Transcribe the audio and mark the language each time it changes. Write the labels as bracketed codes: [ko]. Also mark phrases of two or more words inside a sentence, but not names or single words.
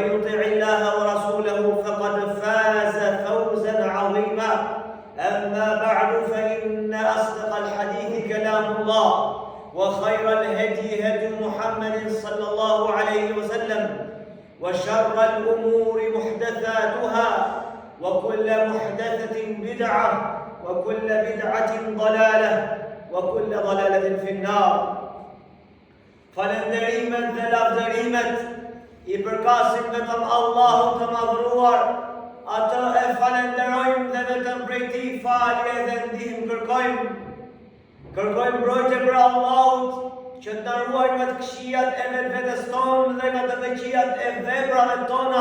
[ar] يطع الله ورسوله فقد فاز فوزا عظيما أما بعد فإن أصدق الحديث كلام الله وخير الهدي هدي محمد صلى الله عليه وسلم وشر الأمور محدثاتها وكل محدثة بدعة وكل بدعة ضلالة وكل ضلالة في النار [sq] Falënderimet dhe lavdërimet I përkasin vetëm Allahut të madhëruar, atë e falenderojmë dhe vetëm prej Tij falje dhe ndihmë kërkojmë. Kërkojmë mbrojtje për Allahut që të na ruaj nga të këqijat e vetvetes tonë dhe nga të keqijat e veprave tona.